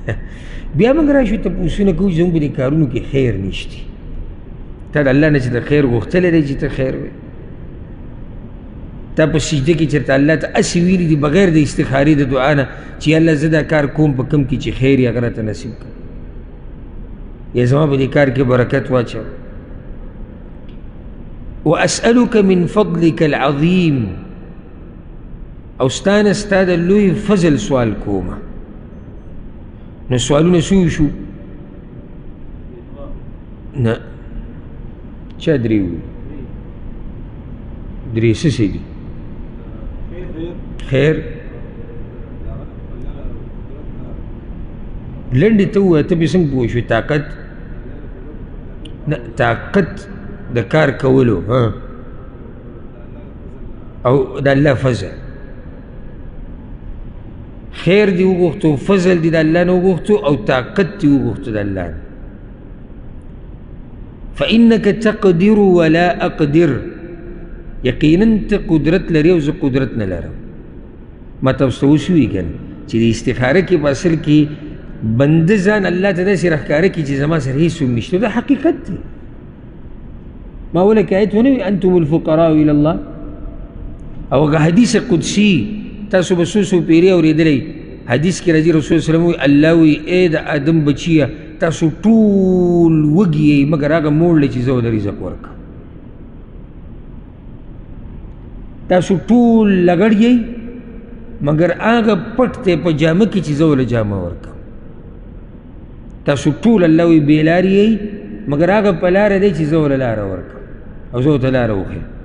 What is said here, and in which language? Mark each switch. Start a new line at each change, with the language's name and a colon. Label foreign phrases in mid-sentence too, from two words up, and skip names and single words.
Pashto: بیا موږ راشو تپوسونه کوو زموږ په دې کارونو کې خیر نشته تا د الله نه چې د خیر غوښتلی دی چې ته خیر وایې تا په سجده کې چېرته الله ته هسې ویلي دي بغیر د استخارې د دعا نه چې الله زه دا کار کوم په کوم کې چې خیر یې هغه راته نصیب کړه یا زما په دې کار کې برکت واچوه
Arabic: واسألك من فضلك العظیم
Pashto: او ستانه ستا د لوی فضل سوال کومه نو سوالونه څو شو نه چا درې وویل درې څه شی دي خیر لنډې ته ووایه ته بې څنګه پوه شوې طاقت نه طاقت د کار کولو او د الله فضل خیر دی وغوښتو فضل دی د الله نه وغوښتو او طاقت دی وغوښتو د الله نه
Arabic: فإنك تقدر ولا أقدر
Pashto: یقینا ته قدرت لري او زه قدرت نه لرم ما تاسو ته وشوي که نه چې د استخاره کې په اصل کې بنده ځان الله ته داسې راښکاره کړي چې زما سره هېڅ څوک نشته دا حقیقت دی ما ولکه آیت ونه وي
Arabic: انتم الفقراء الى الله
Pashto: او هغه حدیث قدسي تاسو به څو څو پیرې اورېدلی حدیث کې راځي رسول
Arabic: صلی الله علیه وسلم
Pashto: وایي الله وایي ای د آدم بچیه تاسو ټول وږي یئ مګر هغه موړ دی چې زه ورته رزق ورکړم تاسو ټول لګړ یئ مګر هغه پټ دی په جامه کې چې زه ورله جامه ورکړم تاسو ټول الله وایي بېلارې یئ مګر هغه په لاره دی چې زه ورله لاره ورکړم او زه ورته لاره وښیم